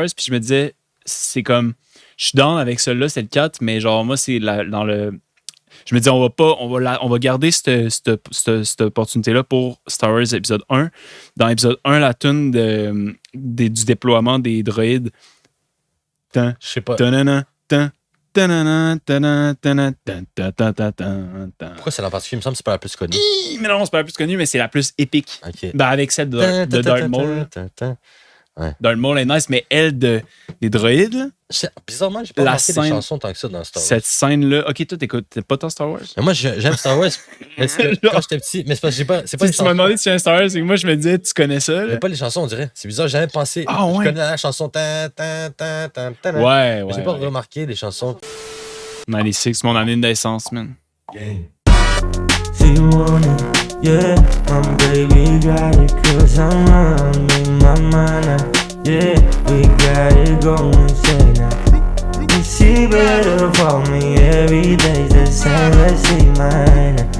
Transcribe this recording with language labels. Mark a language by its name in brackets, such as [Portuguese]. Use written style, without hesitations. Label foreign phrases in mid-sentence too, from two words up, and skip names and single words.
[French] Puis je me disais, c'est comme, je suis down avec celle-là, c'est le 4, mais genre, moi, c'est dans le. Je me dis, on va garder cette opportunité-là pour Star Wars épisode 1. Dans épisode 1, la tune du déploiement des droïdes. Tan, Je sais pas. tanana, tan, tanana, tanana, tanana, tan, tan, tan, tan, tan, tan. Pourquoi c'est la particulier? Il me semble que c'est pas la plus connue. Mais non, c'est pas la plus connue, mais c'est la plus épique. Ok. Ben, avec celle de Darth Maul. Darth Maul est nice, mais elle des droïdes, là, Bizarrement, j'ai pas La remarqué des scène- chansons tant que ça dans Star Wars. cette scène-là. Ok, toi, t'écoutes pas tant Star Wars? Mais moi, j'aime Star Wars. Parce que quand j'étais petit, mais c'est parce que j'ai pas. C'est pas les Si tu m'as chansons. demandé si c'est un Star Wars, c'est que moi, je me disais, tu connais ça, là? Mais pas les chansons, on dirait. C'est bizarre, j'ai jamais pensé. Ah, ouais. Je connais la chanson. Tan, tan, tan, tan, tan, tan. Ouais, Mais j'ai ouais. pas ouais. remarqué les chansons. 96, mon année de naissance, man. [English] If you want it, Yeah, my baby got it, cause I'm running my mind now. Yeah, we got it going insane now. And she better for me, every day's the same, let's see mine now.